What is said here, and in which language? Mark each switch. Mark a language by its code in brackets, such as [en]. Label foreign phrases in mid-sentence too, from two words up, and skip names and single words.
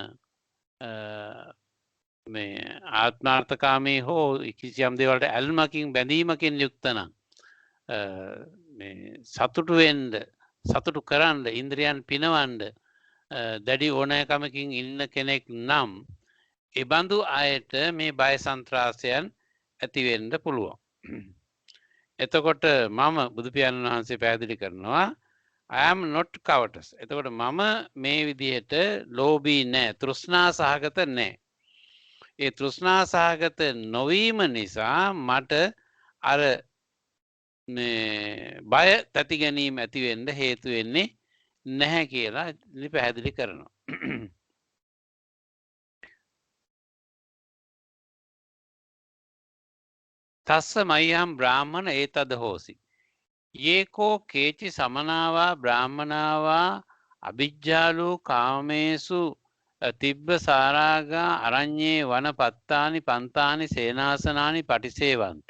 [si] මේ ආත්මාර්ථකාමී හෝ කිසියම් දේවල්ට ඇල්මකින් බැඳීමකින් යුක්ත නම් මේ සතුටු වෙන්න සතුටු කරන්න ඉන්ද්‍රියන් පිනවන්න දැඩි ඕනෑකමකින් ඉන්න කෙනෙක් නම් ඒ බඳු අයට මේ බය සන්ත්‍රාසයන් ඇති වෙන්න පුළුවන්. එතකොට මම බුදු පියාණන් වහන්සේ පැහැදිලි කරනවා [en] I am not covetous. [si] එතකොට මම මේ විදිහට ලෝභී නැහැ, තෘෂ්ණා සහගත නැහැ. ඒ තෘෂ්ණා සහගත නොවීම නිසා මට අර මේ බය තැති ගැනීම ඇති වෙන්න හේතු වෙන්නේ නැහැ කියලා පැහැදිලි කරනවා. [pi] තස්ස මය්‍යම් බ්‍රාහ්මණ ඒතද හෝසි. යේකෝ කේචි සමනාවා බ්‍රාහ්මනාවා අභිජ්ජාලෝ කාමේසු තිබ්බ සාරාගා අරඤ්ඤේ වනපත්තානි පන්තානි සේනාසනානි පටිසේවಂತಿ.